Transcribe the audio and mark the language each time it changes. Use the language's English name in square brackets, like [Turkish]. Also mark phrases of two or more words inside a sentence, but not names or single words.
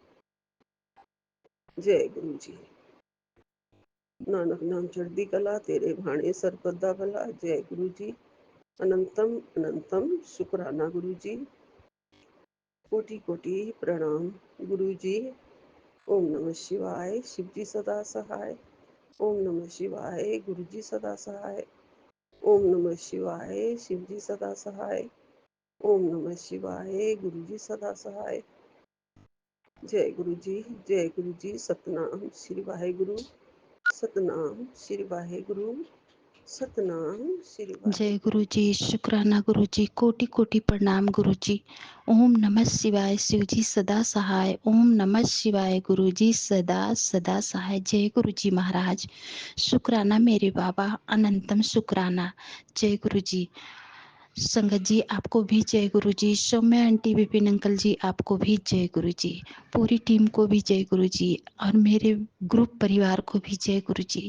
[Hindi] जय गुरु जी। [Punjabi] नानक नाम चढ़दी कला, तेरे भाणे सरपदा भला। [Hindi] जय गुरु जी। अनंतम अनंतम शुक्राना गुरु जी, कोटि कोटि प्रणाम गुरु जी। [Sanskrit] ओम नमः शिवाय, [Hindi] शिव जी सदा सहाय। [Sanskrit] ओम नमः शिवाय, [Hindi] गुरु जी सदा सहाय। [Sanskrit] ओम नमः शिवाय, [Hindi] शिव जी सदा सहाय। [Sanskrit] ओम नमः शिवाय, [Hindi] गुरु जी सदा सहाय। जय गुरु जी, जय गुरु जी। [Punjabi] सतनाम श्री वाहेगुरु, सतनाम श्री वाहेगुरु, सतनाम श्री [Hindi] जय वाहेगुरु। गुरु जी, शुक्राना गुरु जी, कोटि कोटि प्रणाम गुरु जी। [Sanskrit] ओम नमः शिवाय, [Hindi] शिव जी सदा सहाय। [Sanskrit] ओम नमः शिवाय, [Hindi] गुरु जी सदा सदा सहाय। जय गुरु जी महाराज, शुक्राना मेरे बाबा, अनंतम शुक्राना। जय गुरु जी। संगत जी आपको भी जय गुरु जी। सौम्या आंटी, विपिन अंकल जी आपको भी जय गुरु जी। पूरी टीम को भी जय गुरु जी और मेरे ग्रुप परिवार को भी जय गुरु जी।